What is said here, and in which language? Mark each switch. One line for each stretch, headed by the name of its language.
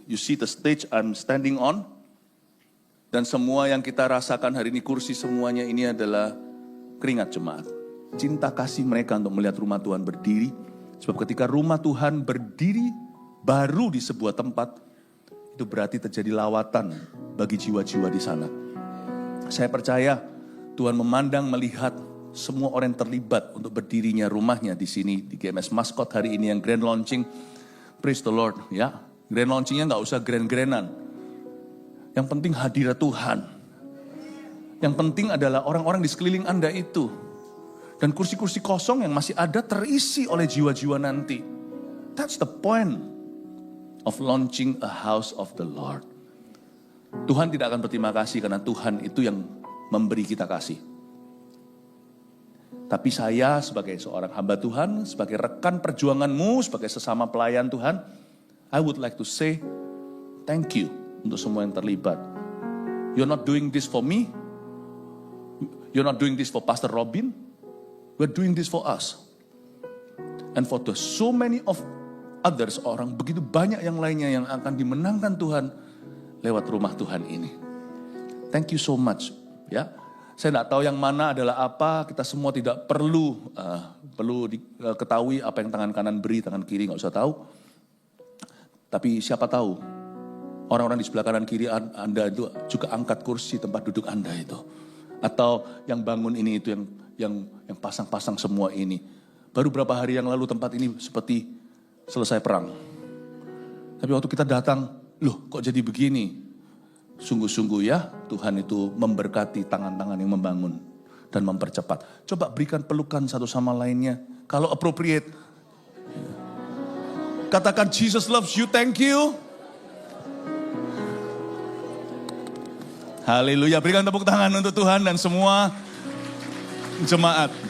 English: You see the stage I'm standing on.
Indonesian: Dan semua yang kita rasakan hari ini, kursi semuanya ini adalah keringat jemaat. Cinta kasih mereka untuk melihat rumah Tuhan berdiri. Sebab ketika rumah Tuhan berdiri baru di sebuah tempat, itu berarti terjadi lawatan bagi jiwa-jiwa di sana. Saya percaya Tuhan memandang, melihat semua orang yang terlibat untuk berdirinya rumahnya di sini, di GMS Maskot hari ini yang grand launching.
English: Praise the Lord,
Indonesian: ya. Grand launchingnya nggak usah grand-grandan. Yang penting hadirat Tuhan. Yang penting adalah orang-orang di sekeliling Anda itu. Dan kursi-kursi kosong yang masih ada terisi oleh jiwa-jiwa nanti.
English: That's the point of launching a house of the Lord.
Indonesian: Tuhan tidak akan berterima kasih karena Tuhan itu yang memberi kita kasih. Tapi saya sebagai seorang hamba Tuhan, sebagai rekan perjuanganmu, sebagai sesama pelayan Tuhan,
English: I would like to say thank you
Indonesian: untuk semua yang terlibat.
English: You're not doing this for me. You're not doing this for Pastor Robin. We're doing this for us. And for the so many of others,
Indonesian: orang begitu banyak yang lainnya yang akan dimenangkan Tuhan lewat rumah Tuhan ini.
English: Thank you so much.
Indonesian: Ya, saya tidak tahu yang mana adalah apa. Kita semua tidak perlu ketahui apa yang tangan kanan beri, tangan kiri nggak usah tahu. Tapi siapa tahu orang-orang di sebelah kanan kiri Anda itu juga angkat kursi tempat duduk Anda itu. Atau yang bangun ini itu yang pasang-pasang semua ini. Baru berapa hari yang lalu tempat ini seperti selesai perang. Tapi waktu kita datang, loh kok jadi begini? Sungguh-sungguh ya, Tuhan itu memberkati tangan-tangan yang membangun dan mempercepat. Coba berikan pelukan satu sama lainnya.
English: Kalau appropriate, katakan Jesus loves you, thank you.
Indonesian: Haleluya, berikan tepuk tangan untuk Tuhan dan semua jemaat.